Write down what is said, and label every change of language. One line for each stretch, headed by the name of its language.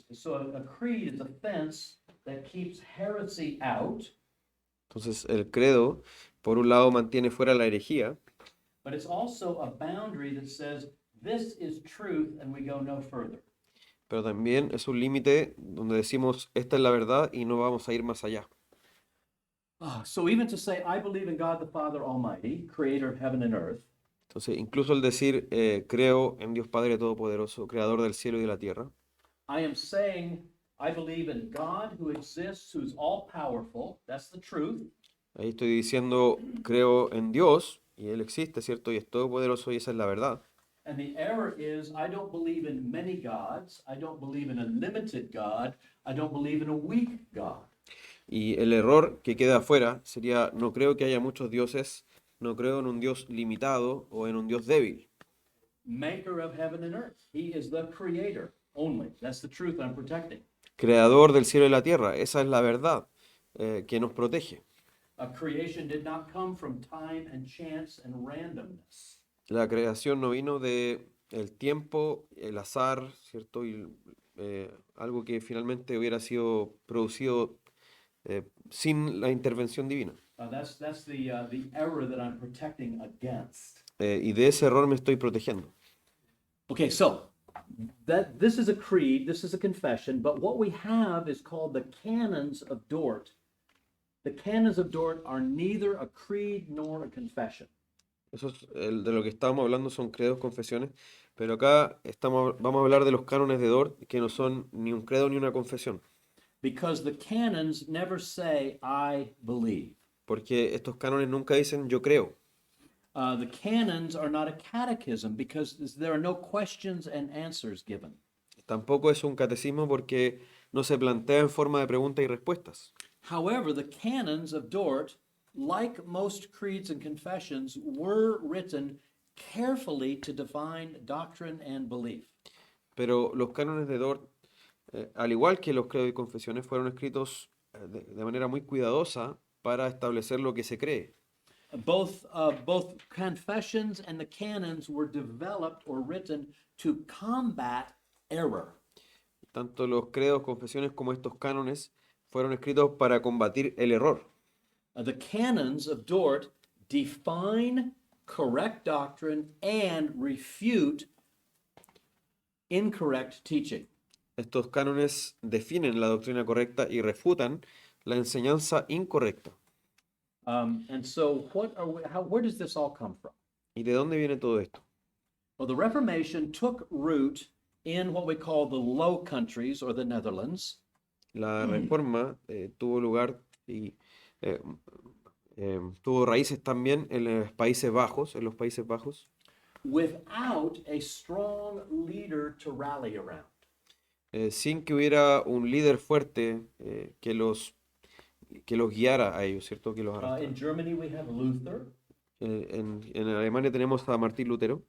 English: So a creed is a fence that keeps heresy out,
Spanish: Entonces el credo, por un lado, mantiene fuera la herejía,
English: but it's also a boundary that says this is truth and we go no further.
Spanish: pero también es un límite donde decimos, esta es la verdad y no vamos a ir más allá.
English: So even to say, I believe in God the Father Almighty, creator of heaven and earth,
Spanish: Entonces, incluso el decir, creo en Dios Padre Todopoderoso, creador del cielo y de la tierra,
English: I am saying I believe in God who exists, who's all powerful. That's the truth.
Spanish: ahí estoy diciendo, creo en Dios y Él existe, ¿cierto? Y es todopoderoso y esa es la verdad.
English: And the error is I don't believe in many gods. I don't believe in a limited God. I don't believe in a weak God.
Spanish: Y el error que queda afuera sería, no creo que haya muchos dioses, no creo en un Dios limitado o en un Dios débil.
English: Maker of heaven and earth. He is the creator only. That's the truth I'm protecting.
Spanish: Creador del cielo y la tierra, esa es la verdad que nos protege.
English: Creation did not come from time and chance and randomness.
Spanish: La creación no vino de el tiempo, el azar, ¿cierto? Y algo que finalmente hubiera sido producido sin la intervención divina.
English: That's the error that I'm protecting against.
Spanish: Y de ese error me estoy protegiendo.
English: Okay, so this is a creed, this is a confession, but what we have is called the canons of Dort. The canons of Dort are neither a creed nor a confession.
Spanish: Eso es de lo que estábamos hablando, son credos, confesiones, pero acá vamos a hablar de los cánones de Dort, que no son ni un credo ni una confesión,
English: Because the canons never say, I believe.
Spanish: porque estos cánones nunca dicen yo creo.
English: The canons are not a catechism because there are no questions and answers given.
Spanish: Tampoco es un catecismo porque no se plantea en forma de preguntas y respuestas.
English: However, the canons of Dort, like most creeds and confessions, were written carefully to define doctrine and belief.
Spanish: Pero los cánones de Dort, al igual que los credos y confesiones, fueron escritos de manera muy cuidadosa para establecer lo que se cree.
English: Both confessions and the canons were developed or written to combat error.
Spanish: Tanto los credos, confesiones como estos cánones fueron escritos para combatir el error.
English: The canons of Dort define correct doctrine and refute incorrect teaching.
Spanish: Estos cánones definen la doctrina correcta y refutan la enseñanza incorrecta.
English: And so, where does this all come from?
Spanish: ¿Y de dónde viene todo esto?
English: Well, the Reformation took root in what we call the Low Countries or the Netherlands.
Spanish: La reforma tuvo lugar y eh, tuvo raíces también en los Países Bajos,
English: Without a strong leader to rally around.
Spanish: Sin que hubiera un líder fuerte que los guiara a ellos, ¿cierto? Que los
English: In
Spanish: arrastrara.
English: Germany, we have Luther.
Spanish: En Alemania tenemos a Martín Lutero.